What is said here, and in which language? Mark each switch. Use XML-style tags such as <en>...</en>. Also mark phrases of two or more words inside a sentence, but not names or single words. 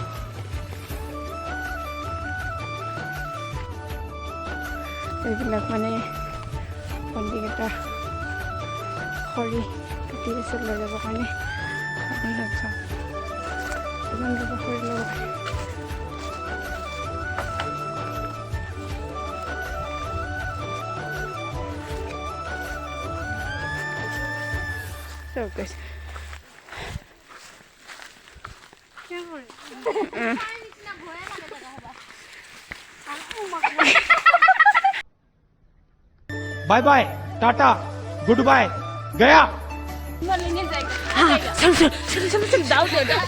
<as>এইবিলাক মানে ভণ্টিকেইটা খৰি কাটি আছে লৈ যাবৰ কাৰণে আপোনালোক চাওক ইমান যাব খৰি ল'ব চব গৈছে</as> <en>bye bye tata good bye गया</en> <hi>चल दाव दे</hi>